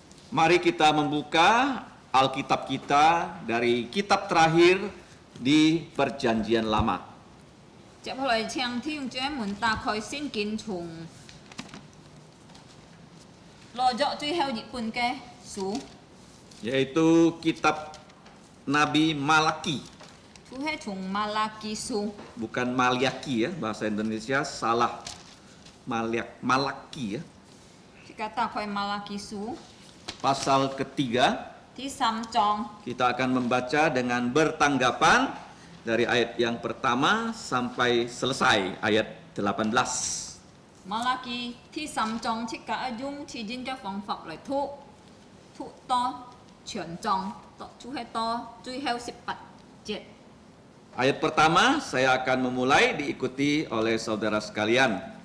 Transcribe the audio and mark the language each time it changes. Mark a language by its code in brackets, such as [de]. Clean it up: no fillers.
[id] Mari kita membuka Alkitab kita dari kitab terakhir di Perjanjian Lama. [yue] 接下來請弟兄姐妹們打開聖經從落咗最後一本嘅書， [id] Yaitu kitab Nabi Malaki. [yue] 就係從馬拉基書， [id] Bukan Maliaki ya, bahasa Indonesia salah. Malaki ya. [yue] jika 打開馬拉基書 [id] Pasal ketiga, [yue] 第3章， [id] kita akan membaca dengan bertanggapan dari ayat yang pertama sampai selesai ayat 18. [yue] 馬拉基第3章即係用詞典嘅方法嚟讀到全章，就係到最後18節。 [id] Ayat pertama saya akan memulai diikuti oleh saudara sekalian.